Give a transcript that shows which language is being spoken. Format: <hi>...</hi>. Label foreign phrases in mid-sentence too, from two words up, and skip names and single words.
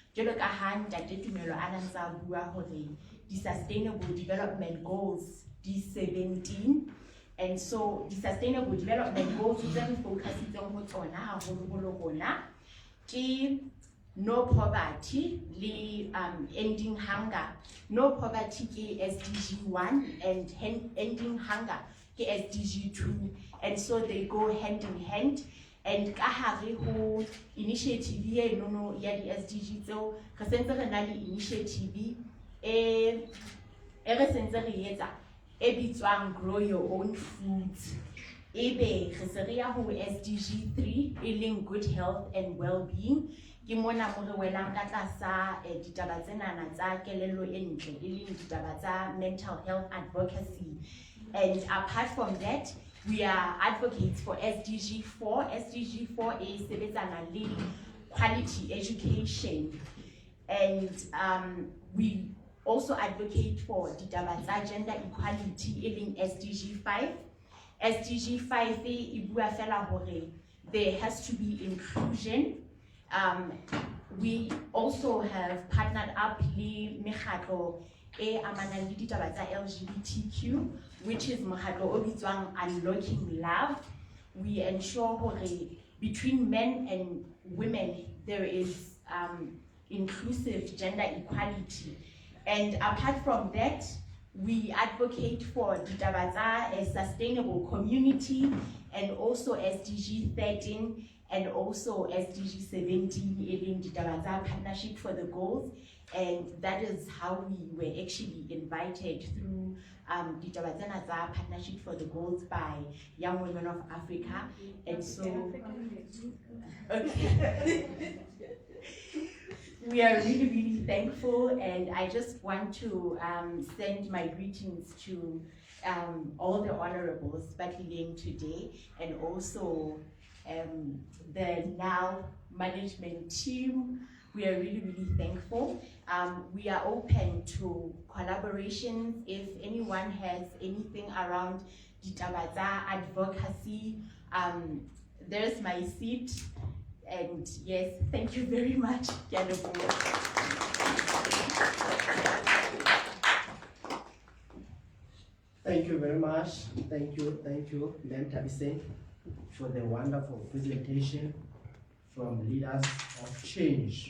<en>The Sustainable Development Goals, D17, and so the Sustainable Development Goals are focusing on no poverty, ending hunger. No poverty ke SDG 1 and ending hunger ke SDG 2, and so they go hand in hand.</en> <st>And kahare ho initiative ye no ya di SDG tseo re sentse re na le initiative re sentse re etsa e bitswang</st> <en>grow your own foods.</en> <st>Ebe re se re ya ho SDG 3 e leng</st> <en>good health and well-being.</en> <st>Ke mona mo re welang ka tlasa ditaba tsenana tsa kelello e ntle e leng ditaba tsa</st> <en>mental health advocacy. And apart from that, we are advocates for SDG 4. SDG 4 is</en> <st>sebetsana le</st> <en>quality education, and we also advocate for</en> <st>ditaba tsa</st> <en>gender equality in SDG 5. SDG 5</en> <st>e bua fela hore</st> <en>there has to be inclusion. We also have partnered up</en> <st>le mekgatlo e amanang le ditaba tsa</st> <en>LGBTQ, which is</en> <st>mokgatlo o bitswang</st> <en>Unlocking Love. We ensure hore between men and women there is inclusive gender equality. And apart from that, we advocate for</en> <st>ditaba tsa</st> <en>a sustainable community, and also SDG 13 and also SDG 17 in</en> <st>ditaba tsa</st> <en>partnership for the goals. And that is how we were actually invited through</en> <st>ditaba tsena tsa</st> <en>partnership for the goals by Young Women of Africa. And so okay. We are really, really thankful, and I just want to send my greetings to all the honorables battling today, and also the now management team. We are really, really thankful. We are open to collaborations. If anyone has anything around</en> <st>ditaba tsa</st> <en>advocacy, there's my seat. And yes, thank you very much. Thank you very much. Thank you, 𝗬𝗢𝗨𝗧𝗛, for the wonderful presentation from Leaders of Change.</en>